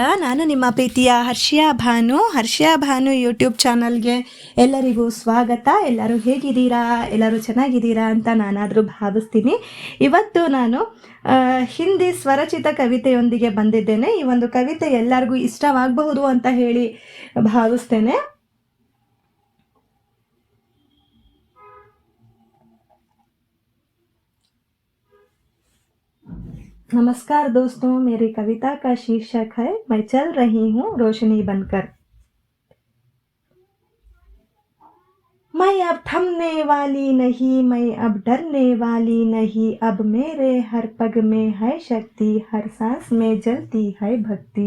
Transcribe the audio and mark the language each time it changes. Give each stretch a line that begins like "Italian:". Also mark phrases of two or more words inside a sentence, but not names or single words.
Kannada: ನಾನು ನಿಮ್ಮ ಪ್ರೀತಿಯ ಹರ್ಷಿಯಾ ಭಾನು ಯೂಟ್ಯೂಬ್ ಚಾನಲ್ಗೆ ಎಲ್ಲರಿಗೂ ಸ್ವಾಗತ. ಎಲ್ಲರೂ ಹೇಗಿದ್ದೀರಾ? ಎಲ್ಲರೂ ಚೆನ್ನಾಗಿದ್ದೀರಾ ಅಂತ ನಾನಾದರೂ ಭಾವಿಸ್ತೀನಿ. ಇವತ್ತು ನಾನು ಹಿಂದಿ ಸ್ವರಚಿತ ಕವಿತೆಯೊಂದಿಗೆ ಬಂದಿದ್ದೇನೆ. ಈ ಒಂದು ಕವಿತೆ ಎಲ್ಲರಿಗೂ ಇಷ್ಟವಾಗಬಹುದು ಅಂತ ಹೇಳಿ ಭಾವಿಸ್ತೇನೆ.
Hindi: नमस्कार दोस्तों, मेरी कविता का शीर्षक है मैं चल रही हूँ रोशनी बनकर। मैं अब थमने वाली नहीं, मैं अब डरने वाली नहीं, अब मेरे हर पग में है शक्ति, हर सांस में जलती है भक्ति।